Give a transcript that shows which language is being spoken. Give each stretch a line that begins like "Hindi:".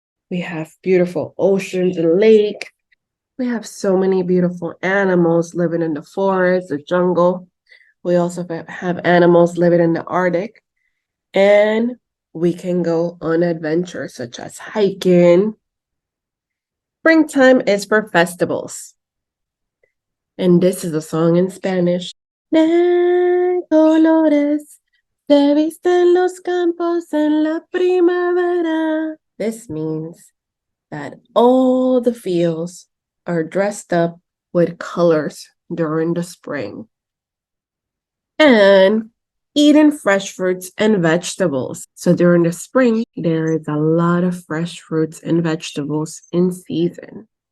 English: We have beautiful oceans and lakes. We have so many beautiful animals living in the forest, the jungle. We also have animals living in the Arctic. And we can go on adventures such as hiking. Springtime is for festivals. And this is a song in Spanish.
Spanish: De colores se visten los campos en la primavera.
English: This means that all the fields are dressed up with colors during the spring. And eating fresh fruits and vegetables. So during the spring, there is a lot of fresh fruits and vegetables in season.